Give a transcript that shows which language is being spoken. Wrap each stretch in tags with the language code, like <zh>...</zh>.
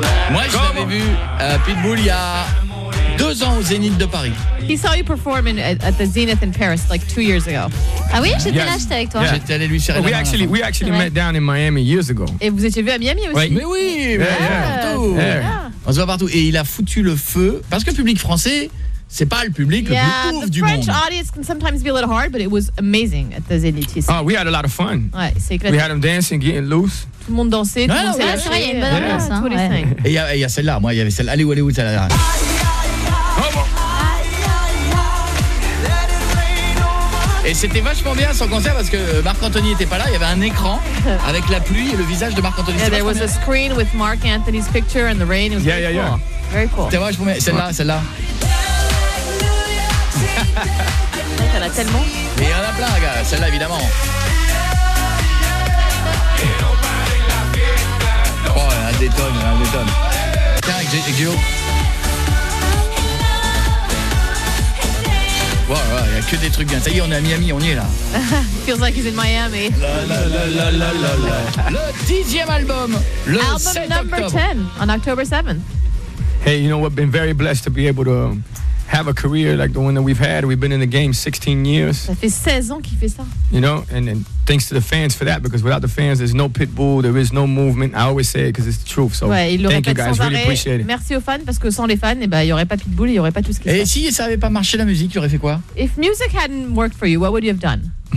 <fr>Moi, je l'avais vu Pitbull il y a 2 ans au Zénith de Paris.</fr> <en>He saw you perform at the Zenith in Paris like 2 years ago.</en> <fr>Ah oui, j'étais là, j'étais avec toi. Yeah. J'étais allé lui chercher.</fr> <en>We actually met down in Miami years ago.</en> <fr>Et vous étiez vu à Miami aussi? Mais oui, partout. On se voit partout et il a foutu le feu parce que le public français, c'est pas le public le plus ouf du monde.</fr> <en>The French audience can sometimes be a little hard, but it was amazing at the Zenith. Oh, we had a lot of fun.</en> <fr>Ouais, c'est clair.</fr> <en>We had them dancing, getting loose.</en> <fr>Tout le monde dansait. Non, c'est vrai, il y a une bonne ambiance. Et il y a celle-là, moi, il y avait celle-là. Allez où celle-là? Et c'était vachement bien son concert parce que Marc-Anthony était pas là, il y avait un écran avec la pluie et le visage de Marc-Anthony.</fr> <en>Yeah, there was a screen with Mark Anthony's picture and the rain. It was very cool. Very cool.</en> <fr>C'était vachement bien. Celle-là. Elle a tellement. Mais il y en a plein, gars, celle-là évidemment. Oh, un détonne. Tiens, avec Gio. Wow, y a que des trucs bien. Ça y est, on est à Miami, on y est là.</fr> <en>Feels like he's in Miami.</en> <fr>La. Le 10e album.</fr> <en>Album number 10 on October 7th. Hey, you know what? Been very blessed to be able to have a career like the one that we've had. We've been in the game 16 years.</en> <fr>Ça fait 16 ans qu'il fait ça.</fr> <en>You know, and thanks to the fans for that, because without the fans, there's no Pitbull, there is no movement. I always say it because it's the truth. So thank you guys, really appreciate it.</en> <fr>Merci aux fans, parce que sans les fans, il n'y aurait pas Pitbull, il n'y aurait pas tout ce qui se passe. Et si ça n'avait pas marché la musique, tu aurais fait quoi?</fr> <en>If music hadn't worked for you, what would you have done?</en>